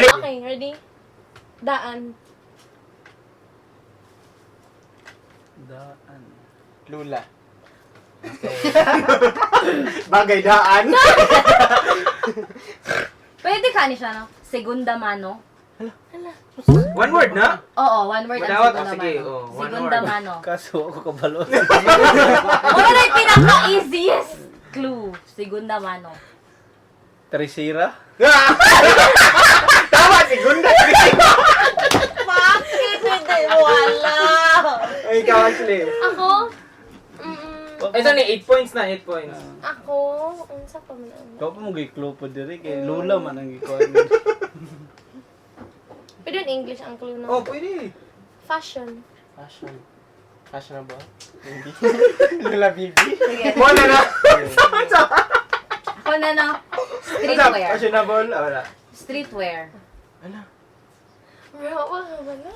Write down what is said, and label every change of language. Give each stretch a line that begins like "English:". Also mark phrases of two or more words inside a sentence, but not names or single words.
Cebuano: Okay, ready? Daan. Daan. Lula. Bagay daan. Pwede ka ni siya, no?
Spanish: Segunda mano.
English: One word na?
Cebuano: Oo,
English: one word
Cebuano: ang Madawat, segunda sige, mano. oh, one Segunda word. mano. Kaso ako kabalo.
Filipino: Ano na yung pinaka-easiest clue?
Spanish: Segunda mano.
Cebuano: Tresira? Tama, segunda.
Filipino: Bakit hindi? Wala!
Cebuano: Ay, ikaw actually. Ako? Ito ni 8 points na, 8 points. Ako? Unsa pa man ang... Ikaw pa mo gay-clue pa diri kay Lula man ang gikuha. Pwede
English: in English
Cebuano: ang clue na. Oh, pwede. Fashion. Fashion. Fashionable? Hindi. Lula Bibi. Sige. Wala na. Ako na, no? Streetwear. Fashionable? Wala. Streetwear. Bro, wala ba na?